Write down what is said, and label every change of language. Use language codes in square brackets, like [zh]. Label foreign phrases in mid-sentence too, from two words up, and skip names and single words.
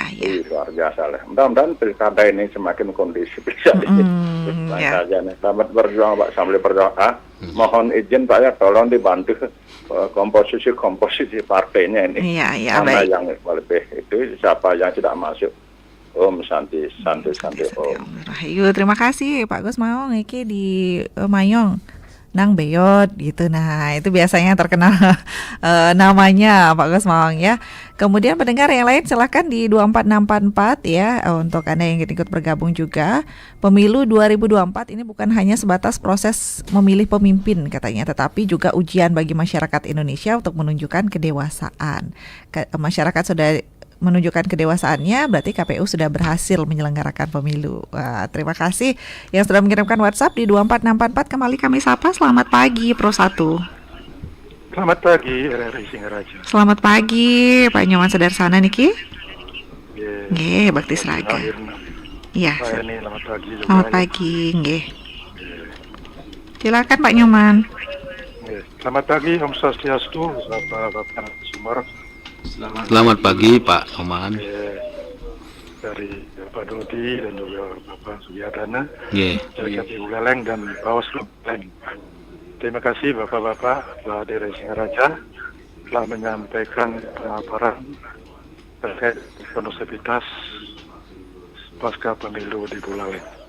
[id] Luar biasa lah. Mudah-mudahan pilkada ini semakin kondusif saja nih. Selamat berjuang Pak, sambil berjuang. Mohon izin Pak ya, tolong dibantu komposisi partainya ini. Iya, mana baik. yang lebih itu siapa yang tidak masuk. Om santai Om. Rahayu, terima kasih Pak Gus mau iki di Mayong. Nang Beyot gitu. Nah itu biasanya terkenal namanya Pak Gus Maung ya. Kemudian pendengar yang lain silahkan di 24644 ya, untuk Anda yang ingin ikut bergabung juga. Pemilu 2024 ini bukan hanya sebatas proses memilih pemimpin katanya, tetapi juga ujian bagi masyarakat Indonesia untuk menunjukkan kedewasaan. Masyarakat sudah menunjukkan kedewasaannya, berarti KPU sudah berhasil menyelenggarakan pemilu. Wah, terima kasih yang sudah mengirimkan WhatsApp di 24644. Kembali kami sapa, selamat pagi Pro 1. Selamat pagi RRI Singaraja. Selamat pagi Pak Nyoman Sedersana niki. Nggih, Bakti Sraga. Iya. Selamat pagi juga. Selamat pagi, nggih. Silakan Pak Nyoman. Selamat pagi, Om Swastiastu, Bapak Sumber. Selamat pagi Pak Oman. Dari Bapak Dodi dan juga Bapak Sugiyadana, dari KPU Buleleng dan Bawaslu Buleleng. Terima kasih Bapak-Bapak dari Singaraja telah menyampaikan pemaparan terkait kondusivitas pasca pemilu di Buleleng.